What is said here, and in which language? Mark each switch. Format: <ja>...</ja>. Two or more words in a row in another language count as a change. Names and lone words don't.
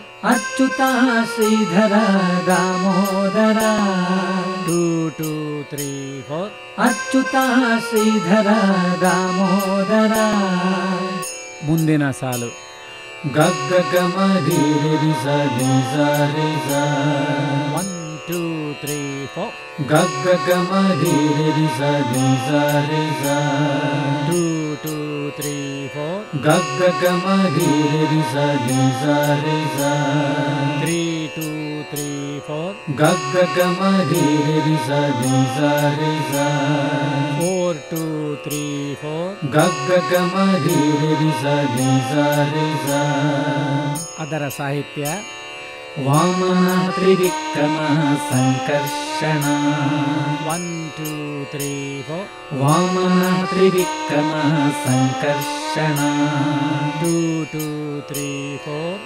<kn>ಅಚ್ಯುತ ಶ್ರೀಧರ ದಾಮೋದರ 2 2 3 4 ಅಚ್ಯುತ ಶ್ರೀಧರ ದಾಮೋದರ. ಮುಂದಿನ ಸಾಲು ಗಗ್ಗ ಗಮರಿ ರಿ ಸ ನಿ ಸ ರಿ ಸ 1 2 3 4 G G G ma ri ri ri sa ni sa ri sa 2 2 3 4 G G G ma ri ri ri sa ni sa ri sa 3 2 3 4 G G G ma ri ri ri sa ni sa ri sa 4 2 3 4 G G G ma ri ri ri sa ni sa ri sa ಅದರ ಸಾಹಿತ್ಯ ವಾಮನ ತ್ರಿವಿಕ್ರಮ ಸಂಕರ್ಷಣ 1 2 3 4 ವಾಮನ ತ್ರಿವಿಕ್ರಮ ಸಂಕರ್ಷಣ 2 2 3 4</kn>